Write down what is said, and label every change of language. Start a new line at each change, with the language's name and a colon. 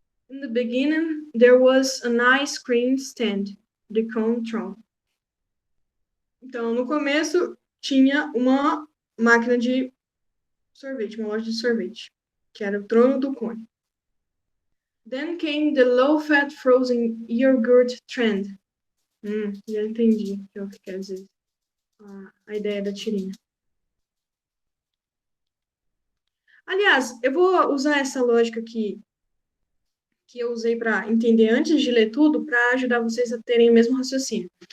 English: In the beginning, there was an ice cream stand, the Cone Tron.
Portuguese: Então, no começo, tinha uma máquina de sorvete, uma loja de sorvete, que era o trono do cone.
English: Then came the low-fat frozen yogurt trend.
Portuguese: Já entendi o que quer dizer a ideia da tirinha. Aliás, eu vou usar essa lógica aqui que eu usei para entender antes de ler tudo, para ajudar vocês a terem o mesmo raciocínio.